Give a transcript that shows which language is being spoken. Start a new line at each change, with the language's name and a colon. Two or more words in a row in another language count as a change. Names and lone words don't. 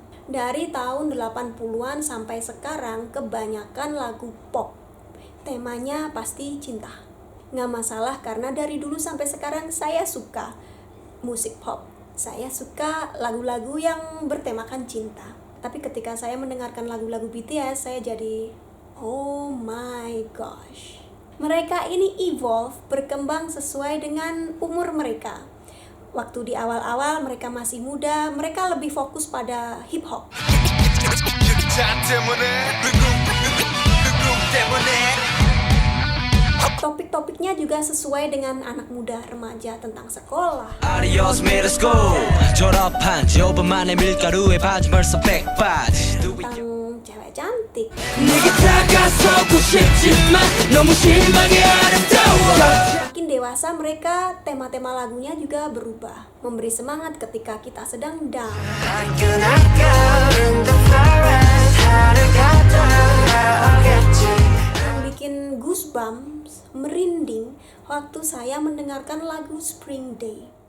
Indonesian: Dari tahun 80-an sampai sekarang kebanyakan lagu pop. Temanya pasti cinta. Nggak masalah karena dari dulu sampai sekarang saya suka musik pop. Saya suka lagu-lagu yang bertemakan cinta. Tapi ketika saya mendengarkan lagu-lagu BTS, saya jadi,
English: oh my gosh.
Indonesian: Mereka ini evolve, berkembang sesuai dengan umur mereka. Waktu di awal-awal mereka masih muda, mereka lebih fokus pada hip hop. Topik-topiknya juga sesuai dengan anak muda remaja tentang sekolah.
English: Adios middle school
Korean: 졸업한 지 5분 만에 밀가루에 빠진 벌써 100바지
Indonesian: Tentang cewek cantik.
Korean: 네게 다가서고 싶지만 너무 심하게 아름다워.
Indonesian: Makin dewasa mereka, tema-tema lagunya juga berubah, memberi semangat ketika kita sedang down. Bikin goosebumps, merinding waktu saya mendengarkan lagu Spring Day.